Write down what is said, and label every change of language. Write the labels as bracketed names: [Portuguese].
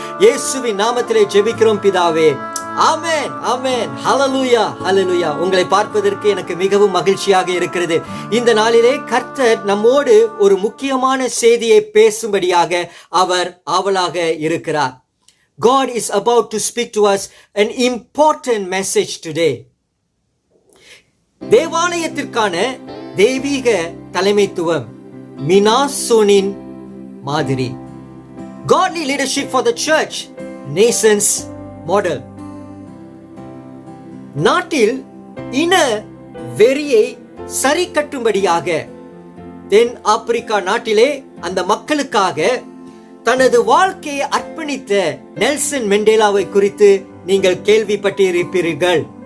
[Tamil] இயேசுவின் நாமத்திலே ஜெபிக்கிறோம் பிதாவே. ஆமென், ஆமென். ஹல்லேலூயா, ஹல்லேலூயா. உங்களை பார்ப்பதற்கு எனக்கு மிகவும் மகிழ்ச்சியாக இருக்கிறது. இந்த நாளிலே கர்த்தர் நம்மோடு ஒரு முக்கியமான செய்தியை பேசும்படியாக அவர் ஆவலாக இருக்கிறார். [English] God is about to speak to us an important message today. [Tamil] தேவாலயத்திற்கான தெய்வீக தலைமைத்துவம், மினாசோனின் மாதிரி. [English] Godly leadership for the church, nations model. [Tamil] நாட்டில் இன வெறியை சரி கட்டும்படியாக தென் ஆப்பிரிக்கா நாட்டிலே அந்த மக்களுக்காக தனது வாழ்க்கையை அர்ப்பணித்த நெல்சன் மண்டேலாவை குறித்து நீங்கள் கேள்விப்பட்டிருப்பீர்கள்.